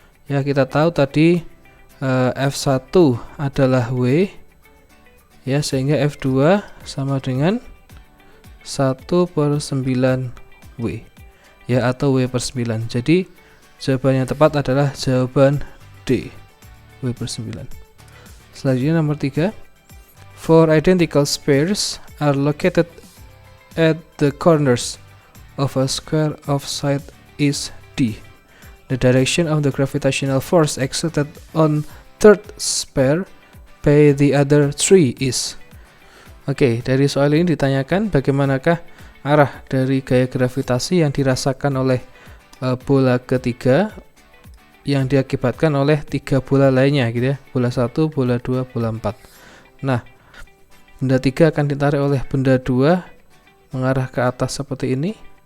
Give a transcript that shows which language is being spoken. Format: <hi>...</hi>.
<id>Ya, kita tahu tadi F1 adalah W, ya, sehingga F2 sama dengan 1 per 9 W, ya, atau W per 9. Jadi jawaban yang tepat adalah jawaban D, W per 9. Selanjutnya nomor</id> <en>3, 4 identical spheres are located at the corners of a square of side is D. The direction of the gravitational force exerted on third sphere by the other three is.</en> <id>Dari soal ini ditanyakan bagaimanakah arah dari gaya gravitasi yang dirasakan oleh bola ketiga yang diakibatkan oleh 3 bola lainnya gitu ya. Bola 1, bola 2, bola 4. Nah, benda 3 akan ditarik oleh benda 2 mengarah ke atas seperti ini.</id>